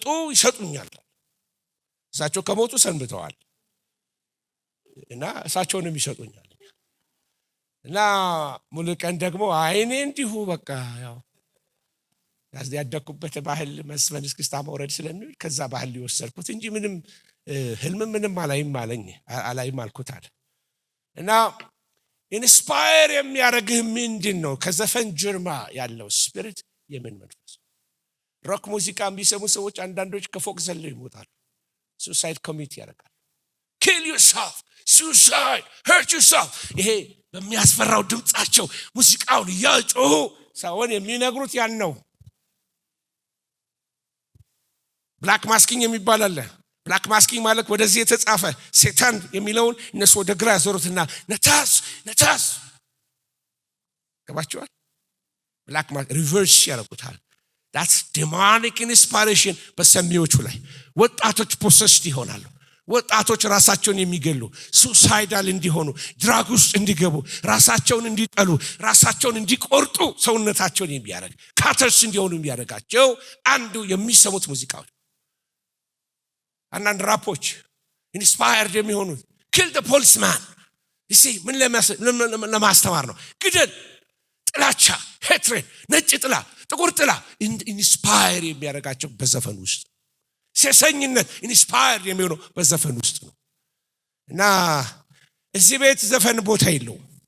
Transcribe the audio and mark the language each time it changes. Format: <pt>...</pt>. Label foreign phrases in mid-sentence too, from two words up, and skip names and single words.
<am>ይሰጡኛል። እሳቸው ከሞቱ ሰንብተዋል እና እሳቸውንም ይሰጡኛል። እና ሙሉ ቀን ደግሞ አይኔ እንዲሁ በቃ ያው ያደኩበት ባህል መስመን እስክስታ መውረድ ስለሚል ከዛ ባህል ሊወሰድኩት እንጂ ምንም ህልም ምንም አላይም አልኩት አለ። እና ኢንስፓየር የሚያደርግህ ምንድን ነው? ከዘፈን ጀርባ ያለው ስፒሪት የምን መንፈስ? ሮክ ሙዚቃ የሚሰሙ ሰዎች አንዳንዶች ከፎቅ ዘለው ይሞታሉ።</am> <en>suicide commit</en> <am>ያደርጋል።</am> <en>kill yourself, suicide, hurt yourself።</en> <am>ይሄ በሚያስፈራው ድምጻቸው ሙዚቃውን እያጮሁ ሰውን የሚነግሩት ያን ነው።</am> <en>black masking</en> <am>የሚባል አለ።</am> <en>black masking</en> <am>ማለት ወደዚህ የተጻፈ ሰይጣን የሚለውን እነሱ ወደ ግራ ያዞሩትና ነታስ ገባችኋል?</am> <en>black masking</en> <am>ሪቨርስ ያደርጉታል።</am> <en>that's demonic inspiration</en> <am>በሰሚዎቹ ላይ ወጣቶች ፖሰስድ ይሆናሉ። ወጣቶች ራሳቸውን የሚገሉ ሱሳይዳል እንዲሆኑ ድራግ ውስጥ እንዲገቡ ራሳቸውን እንዲጠሉ ራሳቸውን እንዲቆርጡ ሰውነታቸውን የሚያደርግ ካተርስ እንዲሆኑ የሚያደርጋቸው አንዱ የሚሰሙት ሙዚቃዎች። አንዳንድ ራፖች ኢንስፓየርድ የሚሆኑት</am> <en>kill the policeman</en> <am>ምን ለማስተማር ነው? ግደል፣ ጥላቻ፣ ሄትሬድ፣ ነጭ ጥላ፣ ጥቁር ጥላ ኢንስፓየር የሚያደርጋቸው በዘፈን ውስጥ። ሴሰኝነት ኢንስፓየር የሚሆነው በዘፈን ውስጥ ነው። እና እዚህ ቤት ዘፈን ቦታ የለውም።</am>